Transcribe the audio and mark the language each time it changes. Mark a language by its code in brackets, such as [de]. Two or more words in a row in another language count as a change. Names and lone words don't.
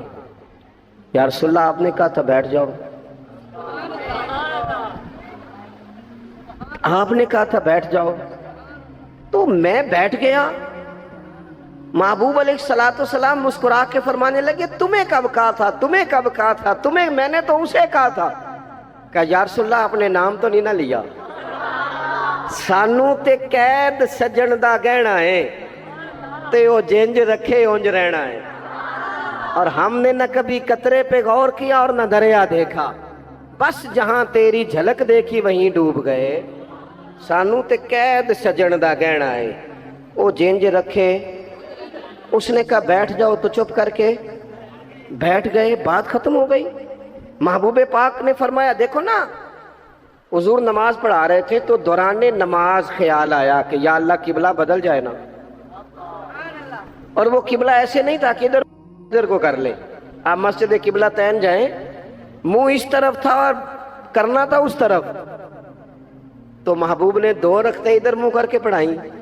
[ar] یا رسول اللہ [ur] آپ نے کہا تھا بیٹھ جاؤ، آپ نے کہا تھا بیٹھ جاؤ، تو میں بیٹھ گیا۔ محبوب [ar] علیہ الصلوۃ والسلام [ur] مسکرا کے فرمانے لگے تمہیں کب کہا تھا، تمہیں کب کہا تھا، تمہیں میں نے تو اسے کہا تھا۔ کہا [ar] یا رسول اللہ [ur] آپ نے نام تو نہیں نہ لیا، [pa] سانو تے قید سجن دا گہنا ہے تے او جنج رکھے اونج رہنا ہے، [ur] اور ہم نے نہ کبھی قطرے پہ غور کیا اور نہ دریا دیکھا، بس جہاں تیری جھلک دیکھی وہیں ڈوب گئے۔ [pa] سانو تے قید سجن دا گہنا ہے، او جنج رکھے۔ [ur] اس نے کہا بیٹھ جاؤ تو چپ کر کے بیٹھ گئے، بات ختم ہو گئی۔ محبوب پاک نے فرمایا دیکھو نا، حضور نماز پڑھا رہے تھے تو دوران نماز خیال آیا کہ یا اللہ قبلہ بدل جائے نا، اور وہ قبلہ ایسے نہیں تھا کہ ادھر کو کر لے، آپ مسجد قبلہ تین جائیں، منہ اس طرف تھا اور کرنا تھا اس طرف، تو محبوب نے دو رکھتے ادھر منہ کر کے پڑھائیں۔